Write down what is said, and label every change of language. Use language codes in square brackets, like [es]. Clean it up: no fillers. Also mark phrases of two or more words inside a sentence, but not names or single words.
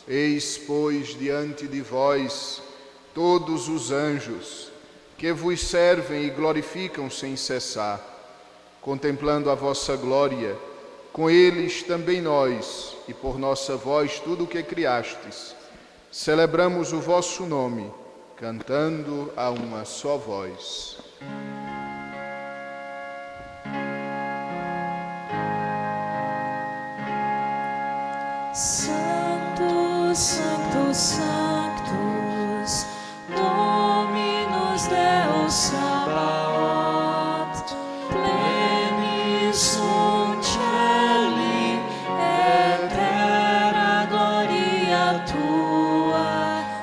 [pt] Eis, pois, diante de vós todos os anjos que vos servem e glorificam sem cessar. Contemplando a vossa glória, com eles também nós, e por nossa voz tudo o que criastes, celebramos o vosso nome, cantando a uma só voz. [la] Sanctus, Sanctus, Sanctus, Dominus Deus Sabaoth, plenis sunt celi et terra gloria tua,